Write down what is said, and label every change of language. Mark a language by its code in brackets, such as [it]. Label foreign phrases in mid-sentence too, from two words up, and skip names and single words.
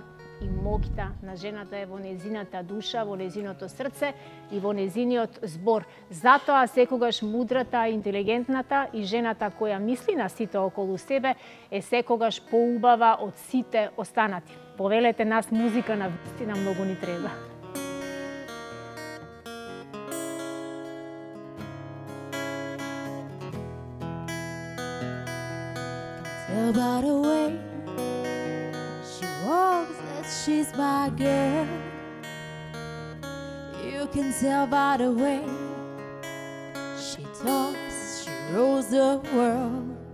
[mk] И моќта на жената е во незината душа, во незиното срце и во незиниот збор. Затоа секогаш мудрата, интелигентната и жената која мисли на сите околу себе е секогаш поубава од сите останати. Повелете нас музика на вистина многу ни треба. [en] Tell by the way she walks that she's my girl. You can tell by the way she talks, she rules the world.